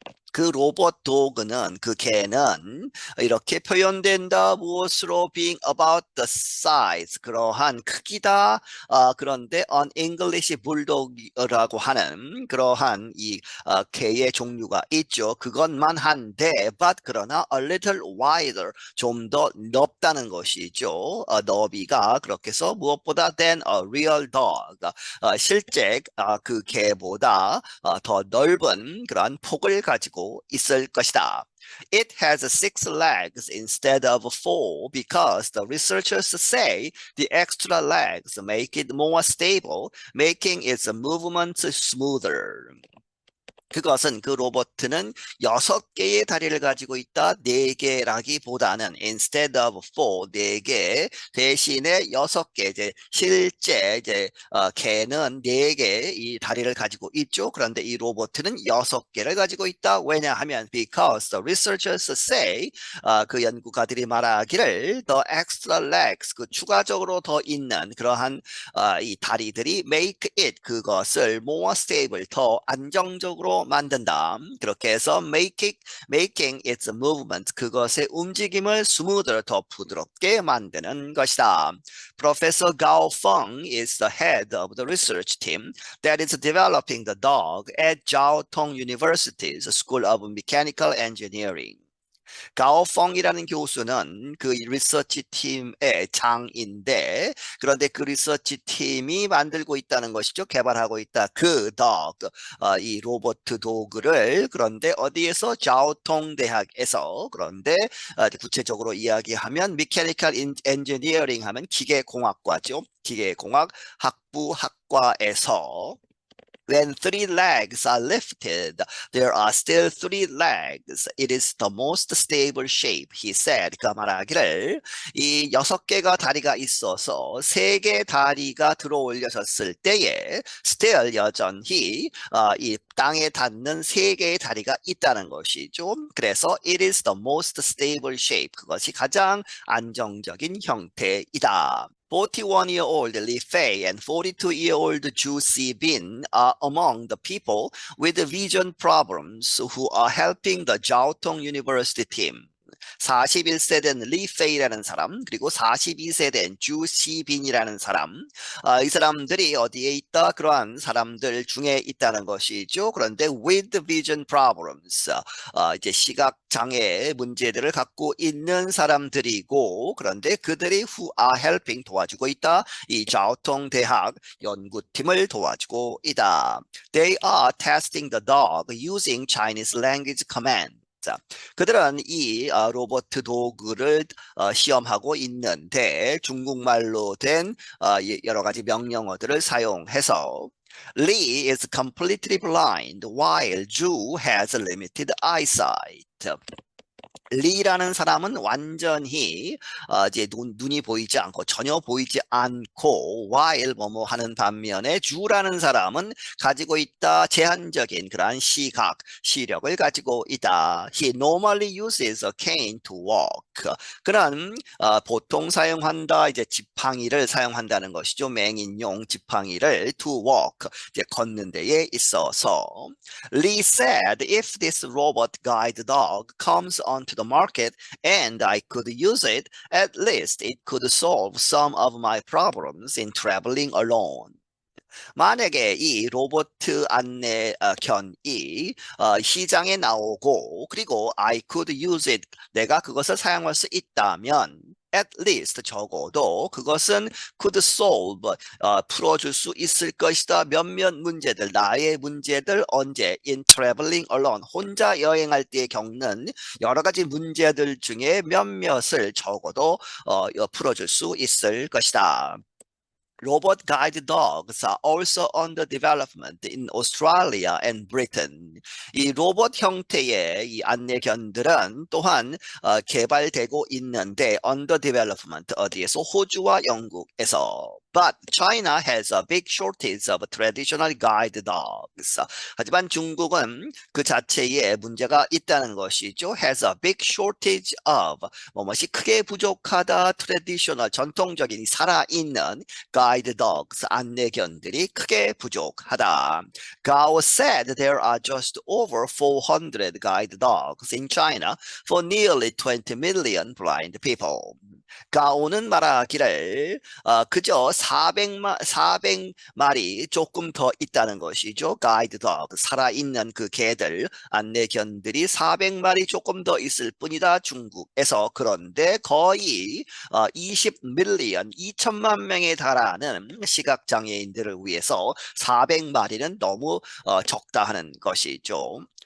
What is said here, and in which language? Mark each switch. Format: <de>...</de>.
<ko>그 로봇 도그는, 그 개는 이렇게 표현된다. 무엇으로?</ko> <en>being about the size,</en> <ko>그러한 크기다. 그런데 on English bulldog이라고 하는 그러한 이 개의 종류가 있죠. 그것만 한데</ko> <en>but</en> <ko>그러나</ko> <en>a little wider,</en> <ko>좀 더 넓다는 것이죠. 너비가 그렇게 해서 무엇보다</ko> <en>than a real dog,</en> <ko>실제 그 개보다 더 넓은 그러한 폭을 가지고 있을 것이다.</ko> <en>It has 6 legs instead of 4 because the researchers say the extra legs make it more stable, making its movements smoother.</en> <ko>그것은, 그 로봇은 6개의 다리를 가지고 있다. 4개라기보다는</ko> <en>instead of 4,</en> <ko>4개 대신에 6개, 이제 실제 이제 개는 4개 이 다리를 가지고 있죠. 그런데 이 로봇은 6개를 가지고 있다. 왜냐하면</ko> <en>because the researchers say,</en> <ko>그 연구가들이 말하기를</ko> <en>the extra legs,</en> <ko>그 추가적으로 더 있는 그러한 이 다리들이</ko> <en>make it,</en> <ko>그것을</ko> <en>more stable,</en> <ko>더 안정적으로 도구로 만든다. 그렇게 해서</ko> <en>making its movement,</en> <ko>그것의 움직임을 스무드로 더 부드럽게 만드는 것이다.</ko> <en>Professor Gao Feng is the head of the research team that is developing the dog at Jiao Tong University's School of Mechanical Engineering.</en> <ko>가오펑이라는 교수는 그 리서치 팀의 장인데, 그런데 그 리서치 팀이 만들고 있다는 것이죠. 개발하고 있다. 그 dog, 이 로봇 도구를. 그런데 어디에서? 자오통 대학에서. 그런데 구체적으로 이야기하면 메카니컬 엔지니어링 하면 기계공학과죠. 기계공학 학부학과에서</ko> <en>When three legs are lifted, there are still three legs. It is the most stable shape, he said.</en> <ko>그 말하기를 이 6개가 다리가 있어서 3개 다리가 들어 올려졌을 때에 still 여전히 이 땅에 닿는 3개의 다리가 있다는 것이죠. 그래서</ko> <en>it is the most stable shape.</en> <ko>그것이 가장 안정적인 형태이다.</ko> <en>41-year-old Li Fei and 42-year-old Zhu Xibin are among the people with vision problems who are helping the Jiaotong University team.</en> <ko>41세 된 리페이라는 사람, 그리고 42세 된 주시빈이라는 사람, 이 사람들이 어디에 있다? 그러한 사람들 중에 있다는 것이죠. 그런데</ko> <en>with vision problems,</en> <ko>이제 시각 장애 문제들을 갖고 있는 사람들이고, 그런데 그들이</ko> <en>who are helping</en> <ko>도와주고 있다. 이 자오통 대학 연구팀을 도와주고 있다.</ko> <en>They are testing the dog using Chinese language command.</en> <ko>자, 그들은 이 로봇 도구를 시험하고 있는데 중국말로 된 여러 가지 명령어들을 사용해서</ko> <en>Lee is completely blind while Zhu has limited eyesight.</en> <ko>리라는 사람은 완전히 이제 눈이 보이지 않고 전혀 보이지 않고 while 뭐뭐 하는 반면에 주라는 사람은 가지고 있다 제한적인 그러한 시력을 가지고 있다.</ko> <en>He normally uses a cane to walk.</en> <ko>그는 보통 사용한다 이제 지팡이를 사용한다는 것이죠. 맹인용 지팡이를</ko> <en>to walk</en> <ko>이제 걷는 데에 있어서.</ko> <en>Lee said if this robot guide dog comes onto the market and I could use it, at least it could solve some of my problems in traveling alone.</en> <ko>만약에 이 로봇 안내견이 시장에 나오고 그리고</ko> <en>I could use it,</en> <ko>내가 그것을 사용할 수 있다면</ko> <en>at least</en> <ko>적어도 그것은</ko> <en>could solve,</en> <ko>풀어줄 수 있을 것이다. 몇몇 문제들, 나의 문제들 언제?</ko> <en>in traveling alone,</en> <ko>혼자 여행할 때 겪는 여러 가지 문제들 중에 몇몇을 적어도 풀어줄 수 있을 것이다.</ko> <en>Robot guide dogs are also under development in Australia and Britain.</en> <ko>이 로봇 형태의 이 안내견들은 또한 개발되고 있는데</ko> <en>under development</en> <ko>어디에서? 호주와 영국에서.</ko> <en>But China has a big shortage of traditional guide dogs.</en> <ko>하지만 중국은 그 자체에 문제가 있다는 것이죠.</ko> <en>Has a big shortage of</en> <ko>뭐뭐이 크게 부족하다. traditional 전통적인 살아있는 guide dogs 안내견들이 크게 부족하다.</ko> <en>Gao said there are just over 400 guide dogs in China for nearly 20 million blind people.</en> <ko>가오는 말하기를 그저 400마리 조금 더 있다는 것이죠. 가이드 дог, 살아있는 그 개들, 안내견들이 400마리 조금 더 있을 뿐이다. 중국에서. 그런데 거의 20밀리언, 2천만 명에 달하는 시각장애인들을 위해서 400마리는 너무 적다 하는 것이죠.</ko>